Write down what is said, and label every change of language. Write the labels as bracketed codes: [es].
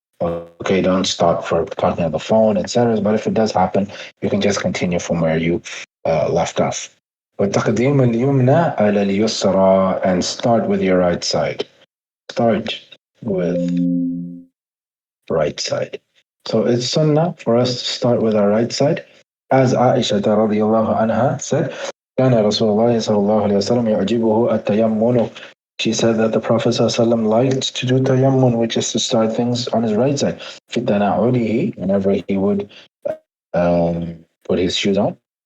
[en] Okay, don't stop for talking on the phone, etc. But if it does happen, you can just continue from where you left off. [ar] وتقديم اليمنى على اليسرى, [en] and start with your right side. Start with right side. So it's sunnah for us to start with our right side. As Aisha radiallahu anha said, [ar] كان رسول الله صلى الله عليه وسلم يعجبه التيمم. [en] She said that the Prophet ﷺ liked to do tayammun, which is to start things on his right side. [ar] في تناوله, [en] whenever he would put his shoes on.